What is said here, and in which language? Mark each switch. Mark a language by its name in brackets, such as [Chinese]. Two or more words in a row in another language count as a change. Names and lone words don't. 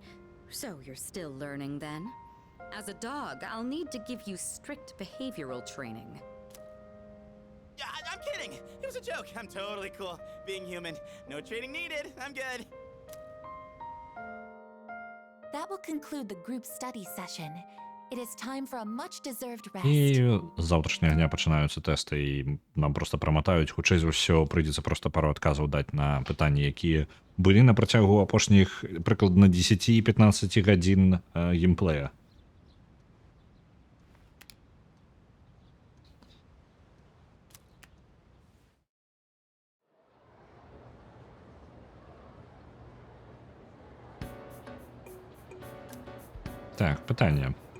[English] So you're still learning then? As a dog, I'll need to give you strict behavioral training. I'm kidding! It was a joke. I'm totally cool being human. No training needed. I'm good. That will conclude the group study session. It is time for a much-deserved rest. [Belarusian] І з завтрашняга дня пачынаюцца тэсты, і нам проста праматаюць. Хутчэй за ўсё, прыйдзецца проста пару адказаў даць на пытанні, якія былі на працягу апошніх прыкладна 10-15 гадзін геймплея. Так, пытанне.